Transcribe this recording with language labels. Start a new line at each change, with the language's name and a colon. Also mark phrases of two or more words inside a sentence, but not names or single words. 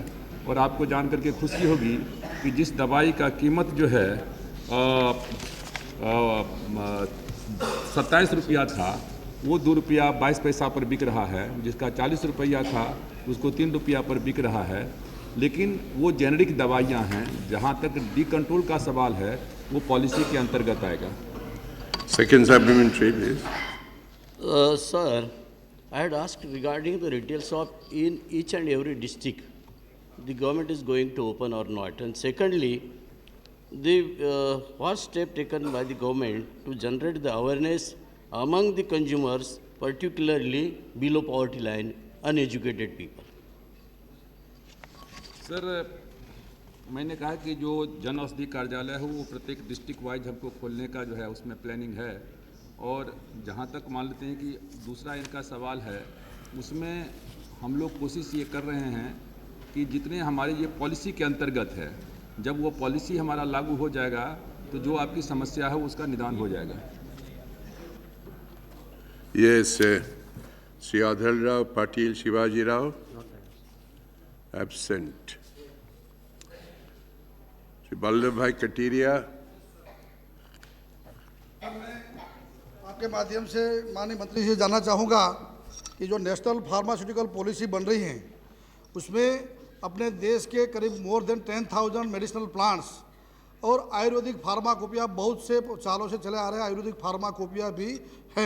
Hindi: और आपको जान करके खुशी होगी कि जिस दवाई का कीमत जो है 27 रुपया था वो 2 रुपया 22 पैसा पर बिक रहा है, जिसका 40 रुपया था उसको 3 रुपया पर बिक रहा है। लेकिन वो जेनेरिक दवाइयाँ हैं, जहाँ तक डी कंट्रोल का सवाल है वो पॉलिसी के अंतर्गत आएगा।
English: Second supplementary, please. Sir, I had asked regarding the retail shop in each and every district the government is going to open or not. And secondly, what step taken by the government to generate the awareness among the consumers, particularly below poverty line, uneducated people?
Hindi: सर, मैंने कहा कि जो जन औषधि कार्यालय है वो प्रत्येक
English: district wise
Hindi: हमको खोलने का जो है उसमें प्लानिंग है। और जहाँ तक मान लेते हैं कि दूसरा इनका सवाल है, उसमें हम लोग कोशिश ये कर रहे हैं कि जितने हमारे ये पॉलिसी के अंतर्गत है, जब वो पॉलिसी हमारा लागू हो जाएगा तो जो आपकी समस्या है उसका निदान हो जाएगा।
English: Yes, Sri Adhal Rao Patil Shivaji Rao, absent. Sri Ballabhai Katiria.
Hindi: आपके माध्यम से माननीय मंत्री से जानना चाहूँगा कि जो
English: National Pharmaceutical Policy
Hindi: बन रही है उसमें अपने देश के करीब
English: more than
Hindi: 10,000
English: medicinal plants
Hindi: और
English: Ayurvedic pharmacopoeia
Hindi: बहुत से सालों से चले आ रहे हैं
English: Ayurvedic pharmacopoeia
Hindi: भी है।